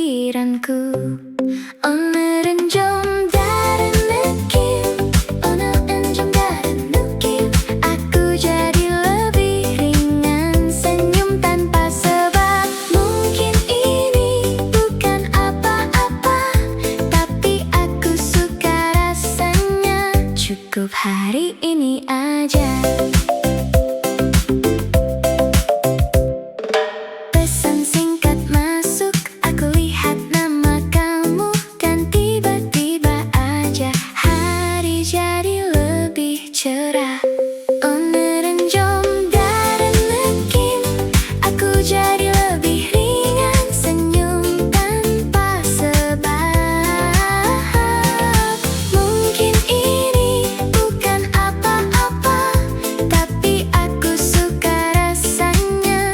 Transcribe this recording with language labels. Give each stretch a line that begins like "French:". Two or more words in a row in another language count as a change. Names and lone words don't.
Indonesian: pikiranku.
Korean: 오늘은 좀 다른 느낌, 오늘은 좀 다른 느낌.
Indonesian: Aku jadi lebih ringan, senyum tanpa sebab. Mungkin ini bukan apa-apa, tapi aku suka rasanya. Cukup hari ini aja. Pesan singkat masuk, aku lihat nama kamu, dan tiba-tiba aja hari jadi lebih cerah.
Korean: 오늘은 좀 다른 느낌,
Indonesian: aku jadi lebih ringan, senyum tanpa sebab. Mungkin ini bukan apa-apa, tapi aku suka rasanya.